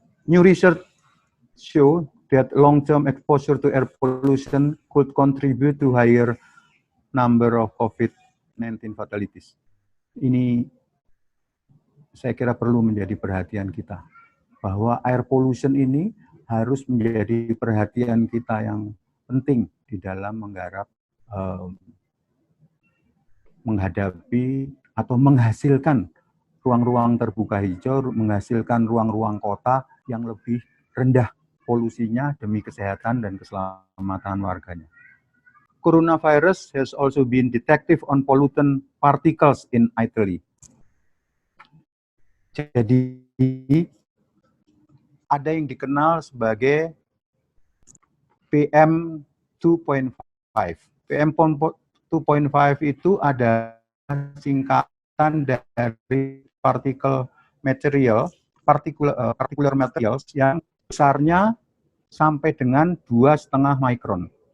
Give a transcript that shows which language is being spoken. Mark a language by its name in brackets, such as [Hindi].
[English] New research show that long-term exposure to air pollution could contribute to higher number of COVID-19 fatalities. [Indonesian] Ini saya kira perlu menjadi perhatian kita, bahwa air pollution ini harus menjadi perhatian kita yang penting di dalam menggarap, menghadapi atau menghasilkan ruang-ruang terbuka hijau, menghasilkan ruang-ruang kota yang lebih rendah polusinya demi kesehatan dan keselamatan warganya. [English] Coronavirus has also been detected on pollutant particles in Italy. [Indonesian] Jadi ada yang dikenal sebagai PM 2.5. PM 2.5 itu ada singkatan dari particle material, particular materials yang besarnya sampai dengan 2,5 mikron.